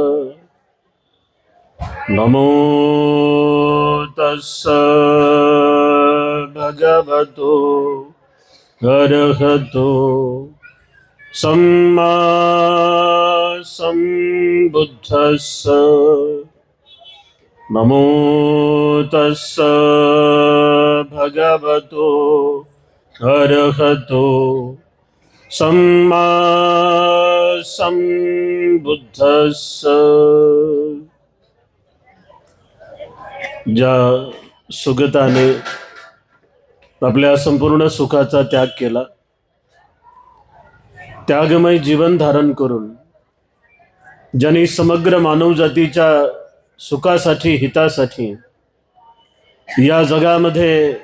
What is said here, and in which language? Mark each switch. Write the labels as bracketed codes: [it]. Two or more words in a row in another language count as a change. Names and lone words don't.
[pi] नमो तस्स भगवतो अरहतो सम्मा सम्बुद्धस्स। नमो तस्स भगवतो अरहतो सम्मा सम्बुद्धस्स। [mr] ज्या सुगताने आपल्या संपूर्ण सुखाचा त्याग केला, त्यागमय जीवन धारण करून ज्यांनी समग्र मानवजातीच्या सुखासाठी हितासाठी या जगामध्ये